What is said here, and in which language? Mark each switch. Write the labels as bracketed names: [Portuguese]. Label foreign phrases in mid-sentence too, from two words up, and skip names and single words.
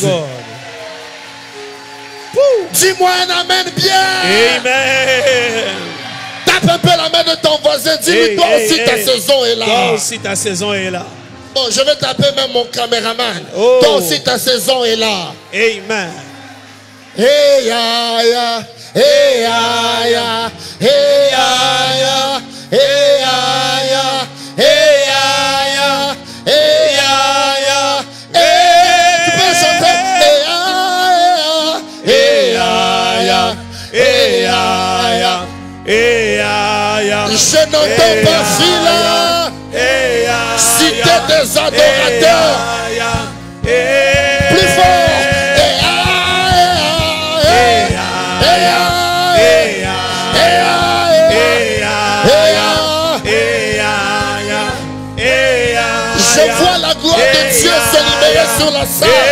[French] God. Dis-moi un amen bien. Amen. Tape un peu la main de ton voisin. Dis-lui, toi aussi ta saison est là. Toi aussi ta saison est là. Bon, je vais taper même mon caméraman. Toi aussi ta saison est là. Amen. Hey ya ya, hey ya ya, hey ya ya, hey ya ya, hey ya ya, hey ya ya, hey. Tu peux chanter? Hey ya ya, hey ya ya, hey ya ya. Je n'entends pas Phila. Cité des adorateurs. Plus fort. Je vois la gloire de Dieu se libérer sur la salle.